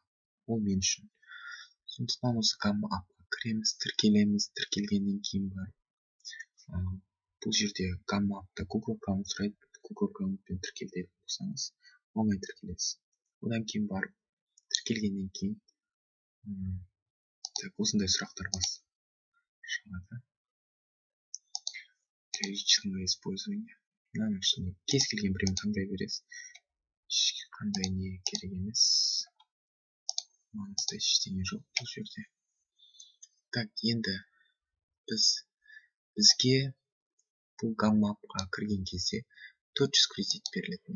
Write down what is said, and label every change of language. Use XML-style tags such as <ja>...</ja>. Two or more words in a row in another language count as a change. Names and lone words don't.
<kk>Ол мен үшін. Сондықтан осы Gamma Appқа кіреміз, тіркелеміз, тіркелгеннен кейін барып бұл жерде Gamma Appта Google аккаунт сұрайды. Google аккаунтпен тіркелетін болсаңыз, оңай тіркелесіз. Одан кейін барып тіркелгеннен кейін осындай сұрақтар шығады.</kk> <ru>Для личного использования.</ru> <kk>Мынаның ішінде кез келген біреуін таңдай бересіз. Ешқандай не керек емес. Маңызды ештеңе жоқ бұл жерде. Так, енді бізге бұл Gamma Appқа кірген кезде 400 кредит берілетін.</kk>